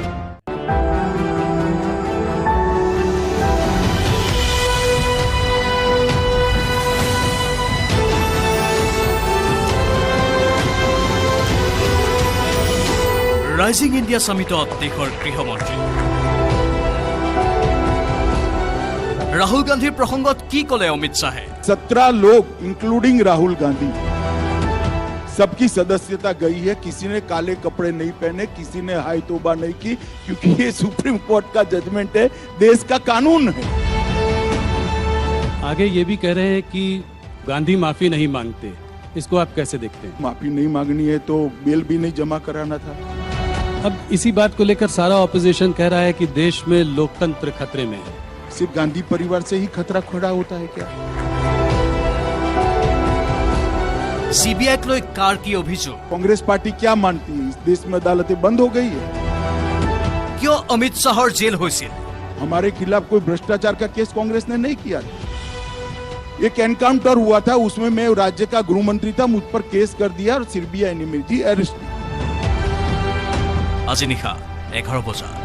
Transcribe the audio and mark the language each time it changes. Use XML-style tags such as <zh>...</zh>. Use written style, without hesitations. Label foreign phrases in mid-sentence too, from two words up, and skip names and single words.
<as>ৰাইজিং ইণ্ডিয়া সামিটত দেশৰ গৃহমন্ত্ৰী ৰাহুল গান্ধীৰ প্ৰসংগত কি ক'লে অমিত শ্বাহে?</as> <hi>17 लोग इंक्लूडिंग राहुल गांधी सबकी सदस्यता गई है। किसी ने काले कपड़े नहीं पहने, किसी ने हाई तौबा नहीं की, क्योंकि ये सुप्रीम कोर्ट का जजमेंट है, देश का कानून है। आगे ये भी कह रहे हैं कि गांधी माफी नहीं मांगते, इसको आप कैसे देखते हैं? माफी नहीं मांगनी है तो बेल भी नहीं जमा कराना था। अब इसी बात को लेकर सारा ऑपोजिशन कह रहा है कि देश में लोकतंत्र खतरे में है। सिर्फ गांधी परिवार से ही खतरा खड़ा होता है क्या?</hi> <as>सीबीआईक লৈ কাৰ কি অভিযোগ?</as> <hi>कांग्रेस पार्टी क्या मानती है? इस देश में अदालतें बंद हो गई है।</hi> <as>কিয় অমিত শ্বাহৰ জেল হৈছিল?</as> <hi>हमारे खिलाफ कोई भ्रष्टाचार का केस कांग्रेस ने नहीं किया। एक एनकाउंटर हुआ था, उसमें मैं राज्य का गृह मंत्री था, मुझ पर केस कर दिया और सीबीआई ने मुझे अरेस्ट किया।</hi> <as>আজি নিশা 11 বজাত</as>